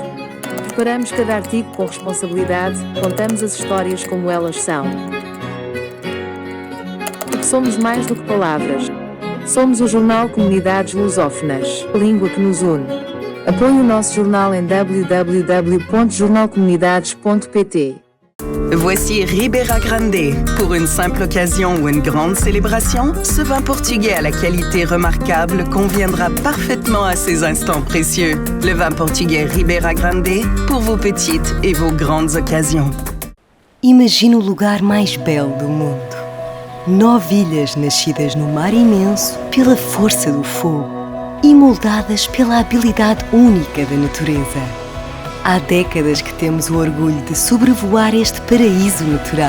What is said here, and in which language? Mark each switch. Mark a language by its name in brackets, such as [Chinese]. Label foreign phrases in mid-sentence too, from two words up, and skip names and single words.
[Portuguese] Preparamos cada artigo com responsabilidade, contamos as histórias como elas são. Porque somos mais do que palavras. Somos o jornal Comunidades Lusófonas, a língua que nos une. Apoie o nosso jornal em www.jornalcomunidades.pt. [French] Voici Ribera Grande. Pour une simple occasion ou une grande célébration, ce vin portugais à la qualité remarquable conviendra parfaitement à ces instants précieux. Le vin portugais Ribera Grande pour vos petites et vos grandes occasions. [Portuguese] Imagina o lugar mais belo do mundo. 9 ilhas nascidas no mar imenso pela força do fogo e moldadas pela habilidade única da natureza. Há décadas que temos o orgulho de sobrevoar este paraíso natural.